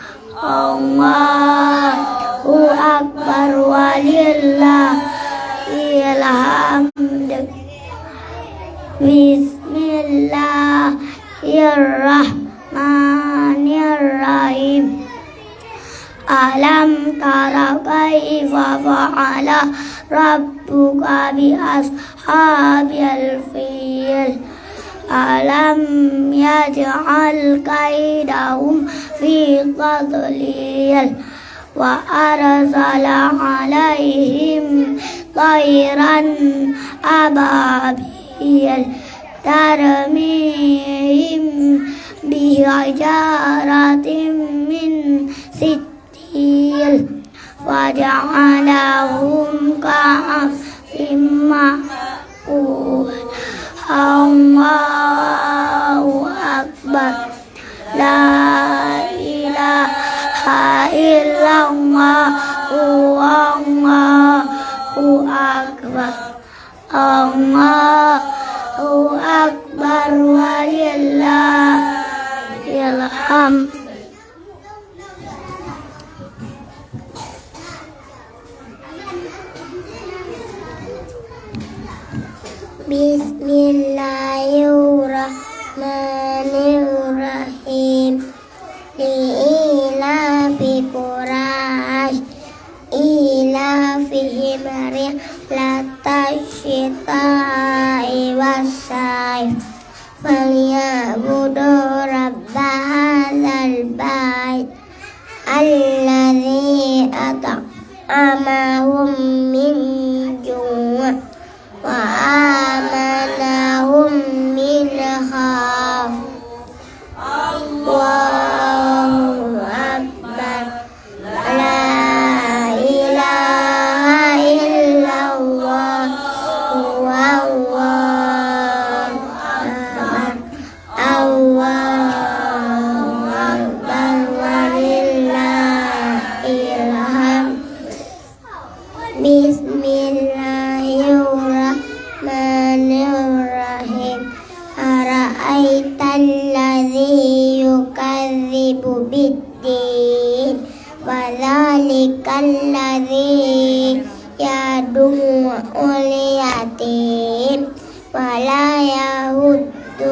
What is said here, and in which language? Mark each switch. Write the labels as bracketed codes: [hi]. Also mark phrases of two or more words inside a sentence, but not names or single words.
[ar] الله أكبر. ولله الحمد. بسم الله الرحمن الرحيم. ألم تر كيف فعل ربك بأصحاب الفيل. ألم يجعل كيدهم في تضليل. وأرسل عليهم طيرا أبابيل ترميهم بحجارة من سجيل وجعلهم كعصف مأكول. الله أكبر. لا إله إلا الله. الله أكبر. الله أكبر. ولله الحمد. بسم الله الرحمن الرحيم. لإيلاف قريش إيلافهم الشتاء والصيف فليعبدوا رب هذا البيت الذي أطعمهم من جوع وآمنهم من خوف. الله أكبر. لا إله إلا الله. والله أكبر. الله أكبر. ولله الحمد. بسم الله الرحمن الرحيم. أرأيت الذي يكذب بالدين وذلك الذي يدع اليتيم ولا يحض